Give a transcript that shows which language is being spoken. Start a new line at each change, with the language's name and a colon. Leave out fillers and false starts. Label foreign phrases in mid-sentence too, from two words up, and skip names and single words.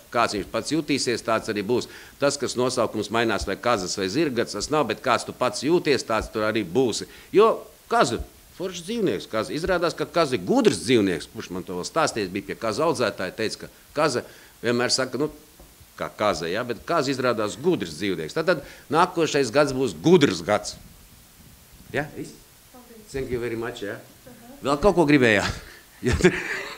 Latvian: Kāds viņš pats jutīsies, tāds arī būs. Tas, kas nosaukums mainās vai kazas vai zirga gads, tas nav, bet kāds tu pats jūties, tāds tur arī būsi. Jo kaza, foršs dzīvnieks, kaza. Izrādās, ka kaza ir gudrs dzīvnieks, kurš man to vēl stāsties, bija pie kaza audzētāja, teica, ka kaza vienmēr saka, nu, kā kaza, ja, bet kaza izrādās gudrs dzīvnieks. Tad nākošais gads būs gudrs gads. Ja?
English: Thank you very much,
Latvian: ja? Vēl kaut ko gribējāt?